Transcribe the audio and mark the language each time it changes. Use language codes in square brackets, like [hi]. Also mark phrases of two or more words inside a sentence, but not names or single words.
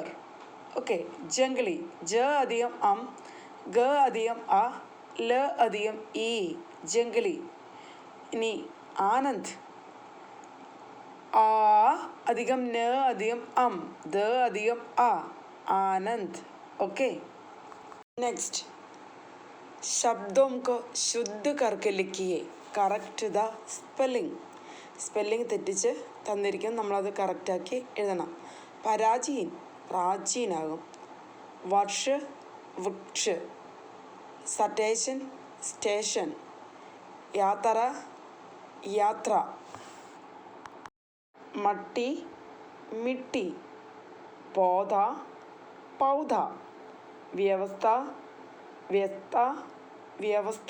[ml] ഓക്കെ, ജംഗ്ലി, ജ അധികം അം, ഗ അധികം അ, ല അധികം ഇ, ജംഗ്ലി. ഇനി ആനന്ദ്, ആ അധികം ന അധികം അം, ദ അധികം അ, ആനന്ദ്. [hi] ओके, नेक्स्ट शब्दों को शुद्ध करके लिखिए. [en] correct the spelling [ml] തെറ്റിച്ച് തന്നിരിക്കും, നമ്മളത് കറക്റ്റാക്കി എഴുതണം. പരാജീൻ പ്രാചീനാകും. [hi] वर्षा वृक्ष, स्टेशन, यात्रा, मट्टी मिट्टी, पौधा, व्यवस्था.